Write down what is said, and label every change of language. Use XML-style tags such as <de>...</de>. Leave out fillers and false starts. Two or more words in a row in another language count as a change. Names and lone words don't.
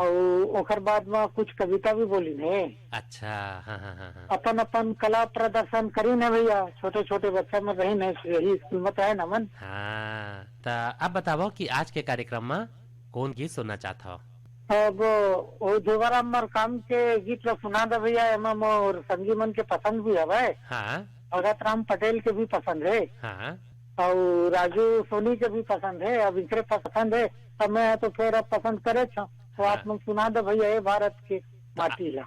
<hne>और ओकर बाद में कुछ कविता भी बोलीन है। अच्छा हाँ हाँ हाँ हाँ। अपन अपन कला प्रदर्शन करीन है भैया। छोटे छोटे बच्चा में रही है, यही स्कूल में तो है न मन। हाँ, तो अब बताओ कि आज के कार्यक्रम में कौन गीत सुनना चाहता हो? अब वो देवाराम मरकाम के गीत ला सुना दे भैया। एमा मोर संगी मन के पसंद भी है। हाँ भगत राम पटेल के भी पसंद है हाँ और राजू सोनी के भी पसंद है। अब इनके पसंद है अब मैं तो फिर अब पसंद करे छो तो आप मन सुना दे भैया ये भारत के माटी ला।</hne>